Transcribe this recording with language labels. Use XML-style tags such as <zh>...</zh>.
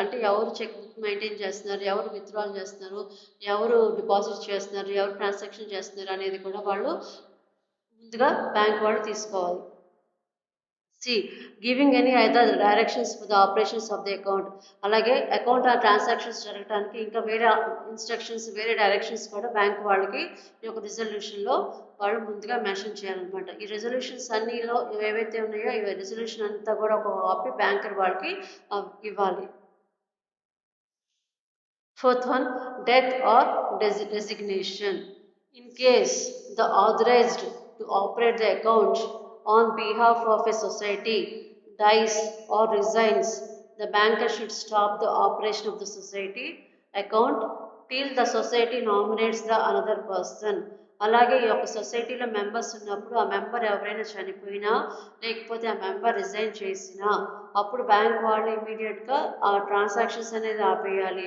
<te>అంటే ఎవరు cheque book maintain చేస్తున్నారు, ఎవరు విత్డ్రాల్ చేస్తున్నారు, ఎవరు డిపాజిట్ చేస్తున్నారు, ఎవరు ట్రాన్సాక్షన్ చేస్తున్నారు అనేది కూడా వాళ్ళు ముందుగా బ్యాంక్ వాళ్ళు తీసుకోవాలి.</te> <en>C. Giving any other directions for the operations of the account.</en> <te>అలాగే అకౌంట్ ఆ ట్రాన్సాక్షన్స్ జరగడానికి ఇంకా వేరే ఇన్స్ట్రక్షన్స్, వేరే డైరెక్షన్స్ కూడా బ్యాంక్ వాళ్ళకి ఈ యొక్క రిజల్యూషన్లో వాళ్ళు ముందుగా మెన్షన్ చేయాలన్నమాట. ఈ రెజల్యూషన్స్ అన్నిలో ఏవైతే ఉన్నాయో ఈ రెజల్యూషన్ అంతా కూడా ఒక కాపీ బ్యాంకర్ వాళ్ళకి ఇవ్వాలి.</te> <en>Fourth one, death or designation. In case the authorized to operate the account on behalf of a society dies or resigns, the banker should stop the operation of the society account till the society nominates the another person.</en> <te>అలాగే ఈ యొక్క సొసైటీలో members ఉన్నప్పుడు ఆ member ఎవరైనా చనిపోయినా లేకపోతే ఆ మెంబర్ రిజైన్ చేసినా అప్పుడు బ్యాంక్ వాళ్ళు ఇమీడియట్గా ఆ ట్రాన్సాక్షన్స్ అనేది ఆపేయాలి.</te>